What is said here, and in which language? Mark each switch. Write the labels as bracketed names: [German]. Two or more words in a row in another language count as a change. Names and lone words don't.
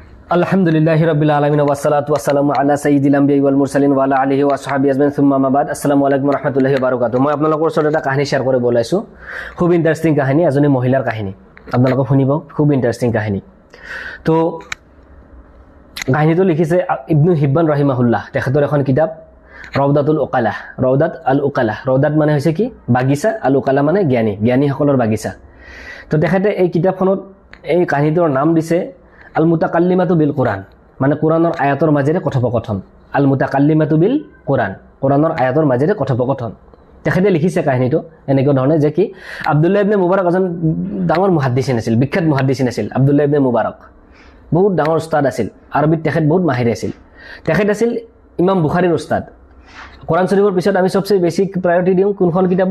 [Arabic] الحمد لله رب العالمين والصلاة والسلام على سيد الأنبياء والمرسلين وعلى آله وصحبه أجمعين ثم أما بعد. السلام عليكم ورحمة الله وبركاته. [Assamese] মই আপোনালোকৰ ওচৰত এটা কাহিনী শ্বেয়াৰ কৰিব ওলাইছোঁ, খুব ইণ্টাৰেষ্টিং কাহিনী, এজনী মহিলাৰ কাহিনী। আপোনালোকে শুনিব, খুব ইণ্টাৰেষ্টিং কাহিনী। তো কাহিনীটো লিখিছে ইবনু হিব্বান ৰাহিমাহুল্লাহ, তেখেতৰ এখন কিতাপ ৰওদাতুল উকালাহ। ৰওদাত আল উকালাহ, ৰওদাত মানে হৈছে কি বাগিচা, আল উকালাহ মানে জ্ঞানী, জ্ঞানীসকলৰ বাগিচা। তো তেখেতে এই কিতাপখনত এই কাহিনীটোৰ নাম দিছে আল মুতাকাল্লিমাতু বিল কোরআন, মানে কোরআনৰ আয়াতৰ মাজেৰে কথোপকথন। আল মুতাকাল্লিমাতু বিল কোরআন, কোরআনৰ আয়াতৰ মাজেৰে কথোপকথন। তেখেতে লিখিছে কাহিনীটো এনেকুৱা ধৰণে যে কি আব্দুল্লাহ ইবনে মুবাৰক এজন ডাঙৰ মুহাদ্দিছিন আছিল, বিখ্যাত মুহাদ্দিছিন আছিল আব্দুল্লাহ ইবনে মুবাৰক। বহুত ডাঙৰ উস্তাদ আছিল, আৰবিত তেখেত বহুত মাহিৰ আছিল। তেখেত আছিল ইমাম বুখাৰীৰ উস্তাদ। কোরআন শরীফৰ পিছত আমি সবচেয়ে বেছি প্ৰায়ৰিটি দিওঁ কোনখন কিতাবক?